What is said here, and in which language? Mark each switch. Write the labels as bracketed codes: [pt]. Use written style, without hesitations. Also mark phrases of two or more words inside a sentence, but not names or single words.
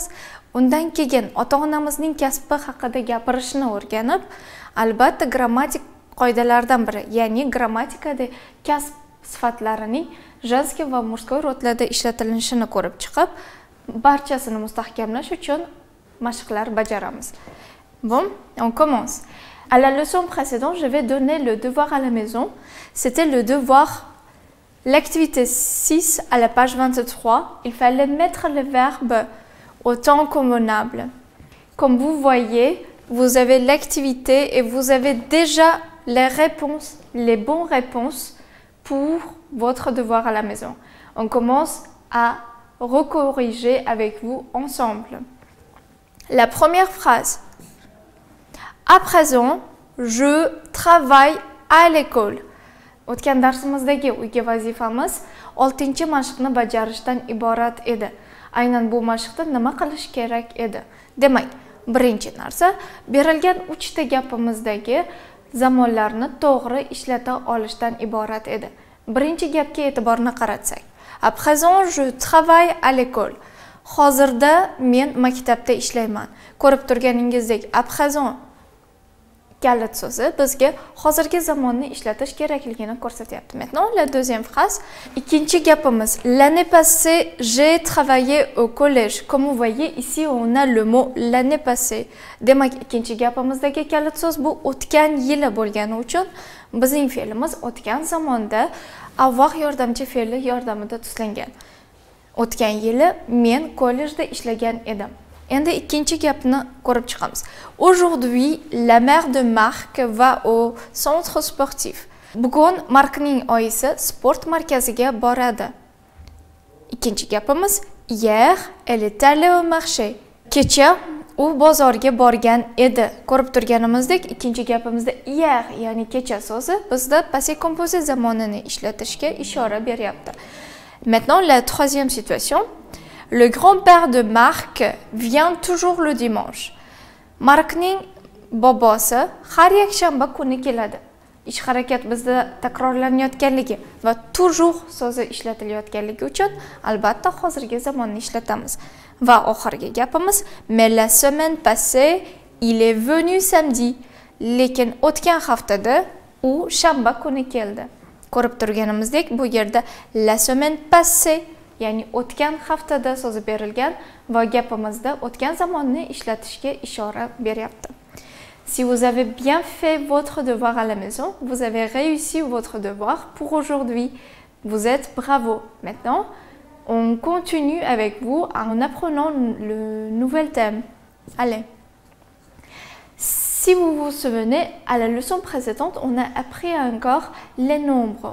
[uz] Undan keyin ota-onamizning kasbi haqida gapirishni o'rganib, albatta grammatik qoidalardan biri, ya'ni grammatikada kasb sifatlarining женский va мужской rodlarda ishlatilishini ko'rib chiqib, barchasini mustahkamlash uchun mashqlar bajaramiz. [fr] Bon, on commence. À la leçon précédente, je vais donner le devoir à la maison. C'était le devoir, l'activité 6 à la page 23. Il fallait mettre le verbe au temps convenable. Comme vous voyez, vous avez l'activité et vous avez déjà les réponses, les bonnes réponses pour votre devoir à la maison. On commence à recorriger avec vous ensemble. La première phrase. À présent, je travaille à l'école. [uz] O'tgan darsimizdagi uyga vazifamiz 6-chi mashqni bajarishdan iborat edi. Aynan bu mashqda nima qilish kerak edi? Demak, birinchi narsa, berilgan 3 ta gapimizdagi zamonlarni to'g'ri ishlata olishdan iborat edi. Birinchi gapga e'tiborni qaratsak. [fr] À présent, je travaille à l'école. [uz] Hozirda men maktabda ishlayman. Ko'rib turganingizdek, [fr] à présent [uz] kalit so'zi bizga hozirgi zamonni ishlatish kerakligini ko'rsatyapti. [fr] Maintenant, la deuxième phrase. [uz] Ikkinchi gapimiz. [fr] L'année passée, j'ai travaillé au collège. Comme vous voyez, ici, on a le mot l'année passée. [uz] Demak, ikkinchi gapimizdagi kalit so'z bu o'tgan yili bo'lgani uchun bizning fe'limiz o'tgan zamonda avval yordamchi fe'li yordamida tuslangan. O'tgan yili men kollejda ishlagan edim. Endi ikkinchi gapni ko'rib chiqamiz. [fr] Aujourd'hui, la mère de Marc va au centre sportif. [uz] Bugun Markning oyisi sport markaziga boradi. Ikkinchi gapimiz, [fr] hier, elle est allée au marché. [uz] Kecha u bozorga borgan edi. Ko'rib turganimizdek, ikkinchi gapimizda hier, ya'ni kecha so'zi bizda [fr] passé composé [uz] zamonini ishlatishga ishora beryapti. [fr] Maintenant, la troisième situation. Le grand-père de Marc vient toujours le dimanche. [uz] Markning bobosi har yakshanba kuni keladi. Ish harakat bizda takrorlanayotganligi va toujours so'zi ishlatilayotganligi uchun albatta hozirgi zamonni ishlatamiz. Va oxirgi gapimiz, [fr] mais la semaine passée, il est venu samedi. [uz] Lekin o'tgan haftada u shanba kuni keldi. Ko'rib turganimizdek, bu yerda [fr] la semaine passée, [uz] ya'ni o'tgan haftada so'zi berilgan va gapimizda o'tgan zamonni ishlatishga ishora beryapti. [fr] Si vous avez bien fait votre devoir à la maison, vous avez réussi votre devoir pour aujourd'hui. Vous êtes bravo. Maintenant, on continue avec vous en apprenant le nouvel thème. Allez. Si vous vous souvenez, à la leçon précédente, on a appris encore les nombres.